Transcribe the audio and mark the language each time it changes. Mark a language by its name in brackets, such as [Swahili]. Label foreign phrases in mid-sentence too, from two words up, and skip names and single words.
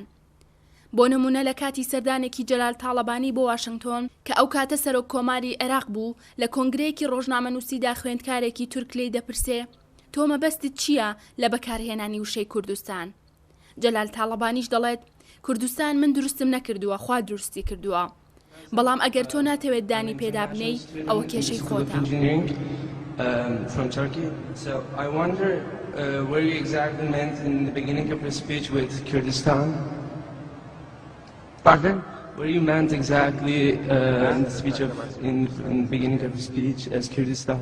[Central Kurdish] بۆ نمونە لە کاتی سەردانێکی جەلال تاڵەبانی بۆ واشنگتۆن کە ئەو کاتە سەرۆک کۆماری عێراق بوو لە کۆنگرەیەکی ڕۆژنامەنووسیدا خوێندکارێکی تورک لێی دەپرسێ تۆ مەبەستت چییە لە بەکارهێنانی وشەی کوردستان؟ جەلال تاڵەبانیش دەڵێت کوردستان من دروستم نەکردووە، خوا دروستی کردووە، بەڵام ئەگەر تۆ ناتەوێت دانی پێدا بنەی ئەوە کێشەی خۆتە. [English] From Turkey. So I wonder where you exactly meant in the beginning of your speech with Kurdistan. Pardon? Where you meant exactly in the speech in the beginning of the speech as Kurdistan.